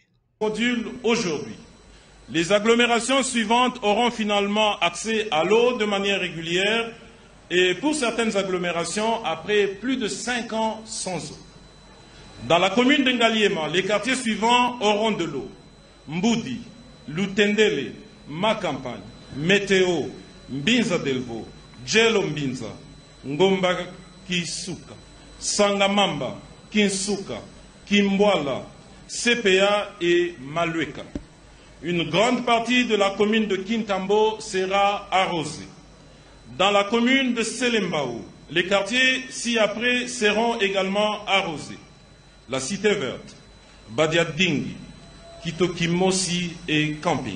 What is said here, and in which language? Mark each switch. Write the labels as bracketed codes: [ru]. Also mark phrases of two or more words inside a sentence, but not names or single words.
[fr] Module aujourd'hui. Les agglomérations suivantes auront finalement accès à l'eau de manière régulière et pour certaines agglomérations, après plus de 5 ans sans eau. Dans la commune de Ngaliema, les quartiers suivants auront de l'eau. Mboudi, Lutendele, Makampagne, Météo, Mbinza Delvo, Djelo Mbinza, Ngomba Kisuka, Sangamamba, Kinsuka, Kimbwala, CPA et Malueka. Une grande partie de la commune de Kintambo sera arrosée. Dans la commune de Selembao, les quartiers ci-après seront également arrosés. La Cité Verte, Badiadingi, Kitokimosi et Camping.